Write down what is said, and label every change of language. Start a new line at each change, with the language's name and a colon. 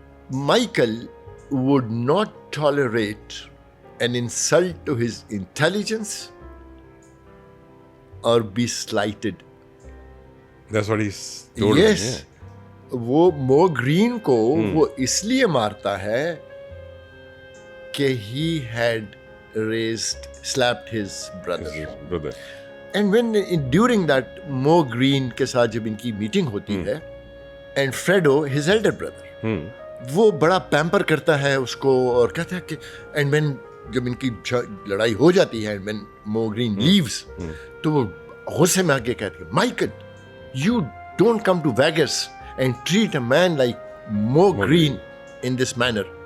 English: Michael would not tolerate an insult to his intelligence or be slighted. That's what he's told. Yes.
Urdu: وہ مو green کو وہ اس لیے مارتا ہے کہ
English: he had slapped his brother. And when during that
Urdu: Mo Green کے ساتھ جب ان کی میٹنگ ہوتی ہے
English: and Fredo his elder brother
Urdu: وہ بڑا پیمپر کرتا ہے اس کو اور کہتا ہے کہ and when جب ان کی لڑائی ہو جاتی ہے
English: and when Mo Green leaves
Urdu: تو وہ غصے میں آگے کہتے ہیں
English: Michael, you don't come to Vegas and treat a man like Mo Green in this manner.